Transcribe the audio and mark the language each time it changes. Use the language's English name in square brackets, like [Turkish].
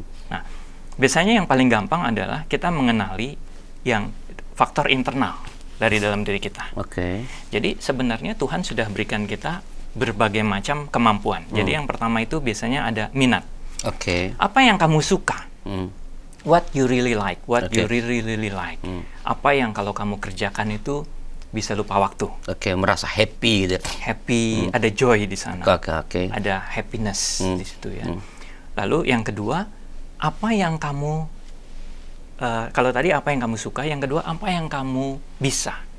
[Indonesian] Nah, biasanya yang paling gampang adalah kita mengenali yang faktor internal dari dalam diri kita. Jadi sebenarnya Tuhan sudah berikan kita berbagai macam kemampuan. Jadi yang pertama itu biasanya ada minat. Apa yang kamu suka? [English] What you really like, what you really like. [Indonesian] Apa yang kalau kamu kerjakan itu bisa lupa waktu. Merasa happy gitu. Happy, ada joy di sana. Ada happiness di situ ya. Lalu yang kedua, apa yang kamu kalau tadi apa yang kamu suka, yang kedua apa yang kamu bisa.